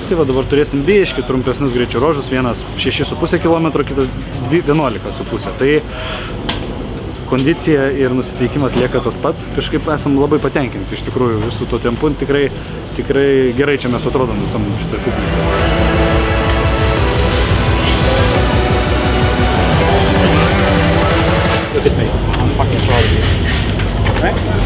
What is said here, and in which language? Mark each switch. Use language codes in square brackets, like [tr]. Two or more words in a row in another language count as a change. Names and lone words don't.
[lt] Tai va, dabar turėsim biškį trumpesnius greičio ruožus, vienas 6,5 km, kitas 11,5. Tai kondicija ir nusiteikimas lieka tas pats. Kažkaip esam labai patenkinti iš tikrųjų visų to tempu. Tikrai gerai čia mes atrodom visam šitoj publikai. [en] Look at me. I'm fucking proud of you. Right?